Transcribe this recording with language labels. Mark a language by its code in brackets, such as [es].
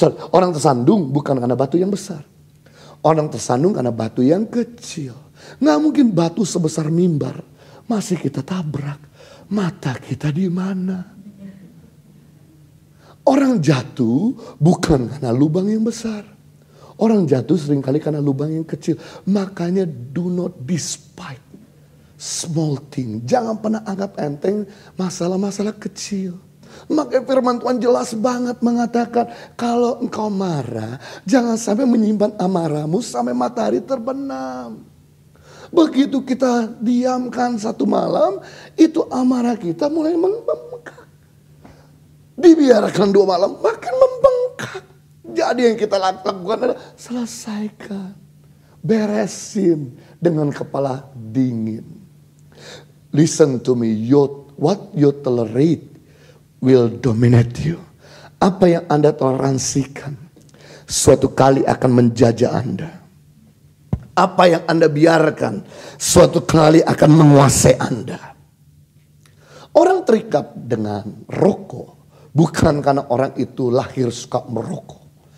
[id] Orang tersandung bukan karena batu yang besar. Orang tersandung karena batu yang kecil. Nggak mungkin batu sebesar mimbar masih kita tabrak. Mata kita di mana? Orang jatuh bukan karena lubang yang besar. Orang jatuh seringkali karena lubang yang kecil. Makanya [en] do not despise small thing. [id] Jangan pernah anggap enteng masalah-masalah kecil. Makanya firman Tuhan jelas banget mengatakan, kalau engkau marah, jangan sampai menyimpan amarahmu sampai matahari terbenam. Begitu kita diamkan satu malam, itu amarah kita mulai membengkak. Dibiarkan 2 malam, makin membengkak. Jadi yang kita lakukan adalah selesaikan, beresin dengan kepala dingin. [en] Listen to me, what you tolerate will dominate you. [id] Apa yang Anda toleransikan suatu kali akan menjajah Anda. Apa yang Anda biarkan suatu kali akan menguasai Anda. Orang terikat dengan rokok bukan karena orang itu lahir suka merokok.